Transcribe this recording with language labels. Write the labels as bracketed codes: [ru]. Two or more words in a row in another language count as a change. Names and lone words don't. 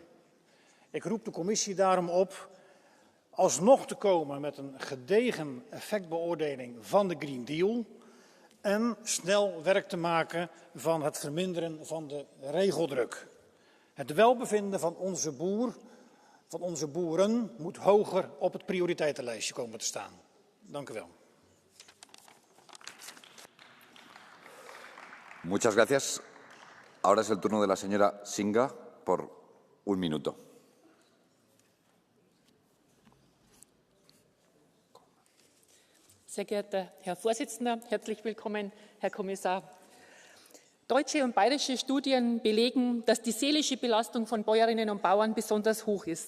[nl] Ik roep de commissie daarom op alsnog te komen met een gedegen effectbeoordeling van de Green Deal en snel werk te maken van het verminderen van de regeldruk. Het welbevinden van onze boeren moet hoger op het prioriteitenlijstje komen te staan. Dank u wel. [es] Muchas gracias. Ahora es el turno de la señora Singha por 1 minuto. [de] Sehr geehrter Herr Vorsitzender, herzlich willkommen, Herr Kommissar. Deutsche und bayerische Studien belegen, dass die seelische Belastung von Bäuerinnen und Bauern besonders hoch ist.